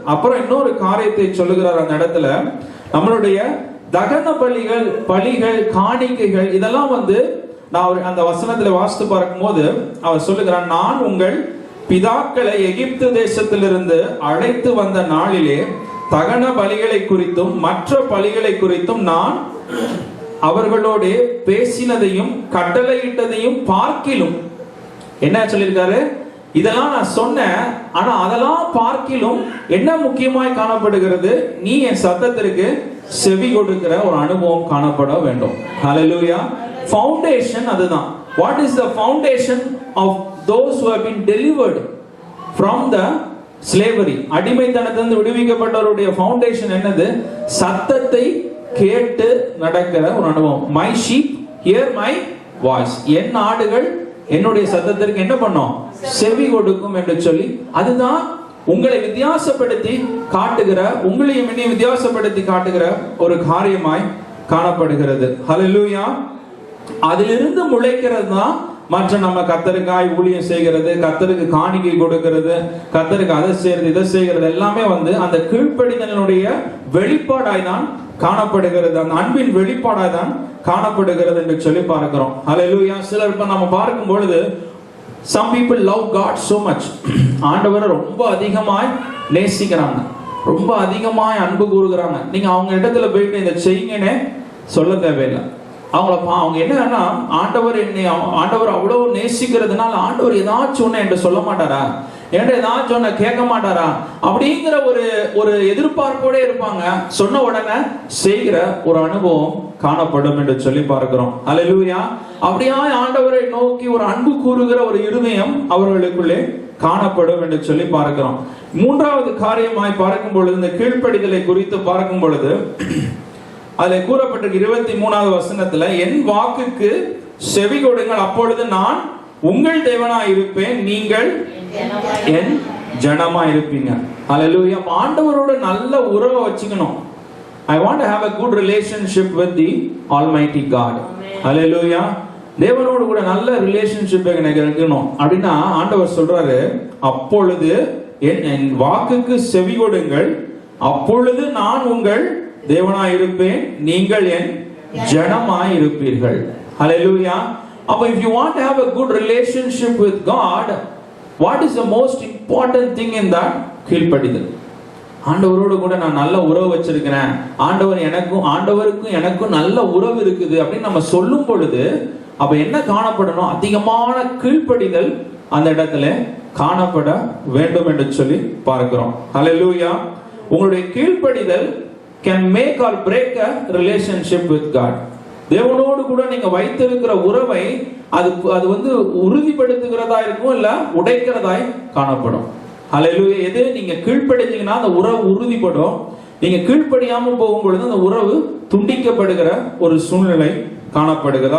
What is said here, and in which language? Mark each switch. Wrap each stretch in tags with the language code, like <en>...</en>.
<ta>அப்புறம் இன்னொரு காரியத்தை சொல்லுகிறார் அந்த இடத்துல, நம்மளுடைய தகன பலிகள் காணிக்கைகள் இதெல்லாம் வந்து நான் அந்த வசனத்துல வாசித்து பார்க்கும்போது அவர் சொல்லுகிறார், நான் உங்கள் பிதாக்களை எகிப்து தேசத்திலிருந்து அழைத்து வந்த நாளிலே தகன பலிகளை குறித்தும் மற்ற பலிகளை குறித்தும் நான் அவர்களோடு பேசினதையும் கட்டளையிட்டதையும் பார்க்கிலும், என்ன சொல்லியிருக்காரு? இதெல்லாம் நான் சொன்னேன், ஆனா அதெல்லாம் பார்க்கிலும் என்ன முக்கியமாய் காணப்படுகிறது? நீ என் சத்தத்திற்கு செவி கொடுக்கிற ஒரு அனுபவம் காணப்பட வேண்டும். ஹல்லேலூயா. ஃபவுண்டேஷன் அதுதான்.</ta> <en>What is the foundation of those who have been delivered from the slavery?</en> <ta>அடிமைத்தனத்திலிருந்து விடுவிக்கப்பட்டவருடைய ஃபவுண்டேஷன் என்னது? சத்தத்தை கேட்டு நடக்கிற ஒரு அனுபவம்.</ta> <en>My sheep hear my voice.</en> <ta>என் ஆடுகள் என்னுடைய சத்தத்திற்கு என்ன பண்ணும்? செவி கொடுக்கும் என்று சொல்லி, அதுதான் உங்களை வித்தியாசப்படுத்தி காட்டுகிற, உங்களையும் என்னையும் வித்தியாசப்படுத்தி காட்டுகிற ஒரு காரியமாய் காணப்படுகிறது. ஹல்லேலூயா. அதிலிருந்து முளைக்கிறது தான் மற்ற நம்ம கர்த்தருக்காய் ஊழியம் செய்கிறது, கர்த்தருக்கு காணிக்கை கொடுக்கிறது, கர்த்தருக்கு அதை செய்யறது இதை செய்கிறது எல்லாமே வந்து அந்த கீழ்ப்படிதலினுடைய வெளிப்பாடாய் தான் காணப்படுகிறது, அந்த அன்பின் வெளிப்பாடாய் தான் காணப்படுகிறது என்று சொல்லி பார்க்கிறோம். ஹல்லேலூயா. சிலர் இப்ப நம்ம பார்க்கும் பொழுது</ta> <en>some people love God so much.</en> <ta>ஆண்டவரை ரொம்ப அதிகமாய் நேசிக்கிறாங்க, ரொம்ப அதிகமாய் அன்பு கூறுகிறாங்க. நீங்க அவங்க இடத்துல போயிட்டு இதை செய்யுங்கன்னு சொல்ல தேவையில்லை. அவங்க என்னன்னா, ஆண்டவர் அவ்வளவு நேசிக்கிறதுனால ஆண்டவர் ஏதாச்சும் ஒண்ணு என்று சொல்ல மாட்டாரா, என்கிட்ட ஏதாச்சும் ஒண்ணு கேட்க மாட்டாரா அப்படிங்கிற ஒரு எதிர்பார்ப்போட இருப்பாங்க. சொன்ன உடனே செய்கிற ஒரு அனுபவம் காணப்படும் என்று சொல்லி பார்க்கிறோம். ஹல்லேலூயா. அப்படியா ஆண்டவரை நோக்கி ஒரு அன்பு கூறுகிற ஒரு இருதயம் அவர்களுக்குள்ளே காணப்படும் என்று சொல்லி பார்க்கிறோம். மூன்றாவது காரியமாய் பார்க்கும் பொழுது, இந்த கீழ்ப்படிதலை குறித்து பார்க்கும் பொழுது அதில் கூறப்பட்டிருக்க 23வது வசனத்துல, என் வாக்குக்கு செவி கொடுங்கள், அப்பொழுது நான் உங்கள் தேவனாய் இருப்பேன், நீங்கள் என் ஜனமா இருப்பீங்க. ஹல்லேலூயா. ஆண்டவரோட நல்ல உறவை வச்சுக்கணும்.</ta> <en>I want to have a good relationship with the Almighty God.</en> <ta>ஹல்லேலூயா. தேவனோடு கூட நல்ல ரிலேஷன்ஷிப் எனக்கு இருக்கணும் அப்படின்னா ஆண்டவர் சொல்றாரு, அப்பொழுது என் வாக்குக்கு செவி கொடுங்கள், அப்பொழுது நான் உங்கள் தேவனாய் இருப்பேன், நீங்கள் என் ஜனமாய் இருப்பீர்கள். ஹல்லேலூயா.</ta> <en>அப்ப if you want to have a good relationship with God, what is the most important thing in that?</en> <ta>கீழ்ப்படிதல். ஆண்டவரோடு கூட நான் நல்ல உறவு வச்சிருக்கிறேன், ஆண்டவருக்கும் எனக்கும் நல்ல உறவு இருக்குது அப்படின்னு நம்ம சொல்லும் பொழுது அப்ப என்ன காணப்படணும்? அதிகமான கீழ்ப்படிதல் அந்த இடத்துல காணப்பட வேண்டும் என்று சொல்லி பார்க்கிறோம். ஹல்லேலூயா. உங்களுடைய</ta> <en>கீழ்ப்படிதல் can make or break a relationship with God.</en> <ta>தேவனோடு கூட நீங்க வைத்திருக்கிற உறவை அது வந்து உறுதிப்படுத்துகிறதா இருக்கும், இல்ல உடைக்கிறதாய் காணப்படும். ஹல்லேலூயா. எது நீங்க கீழ்ப்படிஞ்சீங்கன்னா அந்த உறவு உறுதிப்படும், நீங்க கீழ்ப்படியாம போகும் பொழுது அந்த உறவு துண்டிக்கப்படுகிற ஒரு சூழ்நிலை காணப்படுகிறது.</ta>